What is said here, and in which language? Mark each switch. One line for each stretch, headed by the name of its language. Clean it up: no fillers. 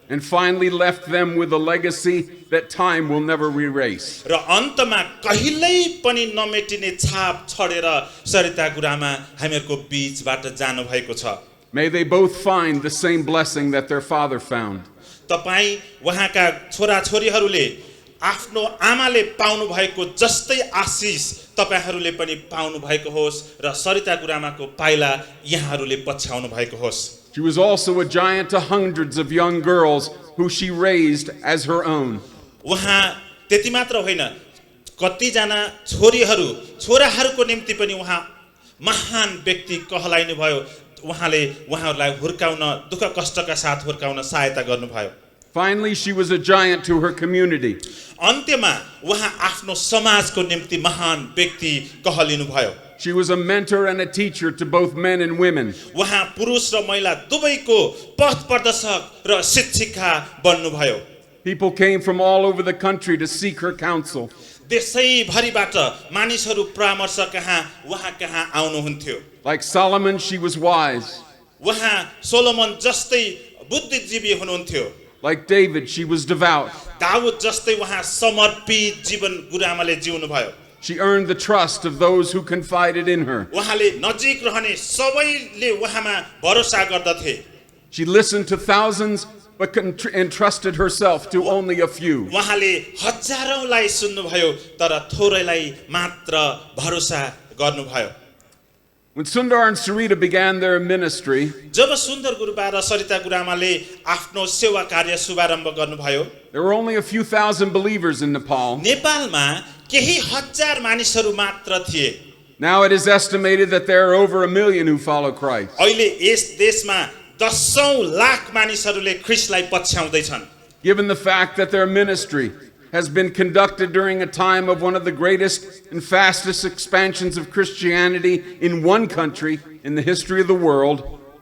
English: And finally left them with a legacy that time will never erase.
Nepali: र अन्तमा कहिल्यै पनि नमेटिने छाप छोडेर सरिता गुरुआमा हामीहरूको बीचबाट जानु भएको छ.
English: May they both find the same blessing that their father found.
Nepali: तपाई उहाँका छोराछोरीहरूले आफ्नो आमाले पाउनु भएको जस्तै आशिष तपाईहरूले पनि पाउनु भएको होस् र सरिता गुरुआमाको पाइला यहाँहरूले पछ्याउनु भएको होस्.
English: She was also a giant to hundreds of young girls who she raised as her own.
Nepali: उहाँ त्यति मात्र होइन, कतिजना छोराहरूको निम्ति पनि उहाँ महान व्यक्ति कहलाइनु भयो. उहाँले उहाँहरूलाई हुर्काउन दुःख कष्टका साथ हुर्काउन सहायता गर्नुभयो.
English: Finally, she was a giant to her community.
Nepali: अन्त्यमा उहाँ आफ्नो समाजको निम्ति महान व्यक्ति कहलिनु भयो.
English: She was a mentor and a teacher to both men and women.
Nepali: उहाँ पुरुष र महिला दुवैको पथ प्रदर्शक र शिक्षिका बन्नुभयो.
English: People came from all over the country to seek her counsel.
Nepali: देशैभरिबाट मानिसहरू परामर्श कहाँ उहाँ कहाँ आउनुहुन्थ्यो.
English: Like Solomon, she was wise.
Nepali: उहाँ सोलोमन जस्तै बुद्धिजीवी हुनुहुन्थ्यो.
English: Like David, she was devout.
Nepali: Dawood जस्तै उहाँ समर्पित जीवन गुरुआमाले जिउनु भयो.
English: She earned the trust of those who confided in her.
Nepali: उहाँले नजिक रहने सबैले उहाँमा भरोसा गर्दथे.
English: She listened to thousands but entrusted herself to only a few.
Nepali: उहाँले हजारौंलाई सुन्नुभयो तर थोरैलाई मात्र भरोसा गर्नुभयो.
English: When Sundar and Sareeta began their ministry,
Nepali: जब सुन्दर गुरुबा र सरिता गुरुआमाले आफ्नो सेवा कार्य शुभारम्भ गर्नुभयो,
English: there were only a few thousand believers in Nepal.
Nepali: नेपालमा केही हजार मानिसहरू मात्र थिए.
English: Now it is estimated that there are over 1 million who follow Christ.
Nepali: अहिले यस देशमा 10 लाख मानिसहरूले ख्रीष्टलाई पछ्याउँदै छन्.
English: Given the fact that their ministry has been conducted during a time of one of the greatest and fastest expansions of Christianity in one country in the history of the world,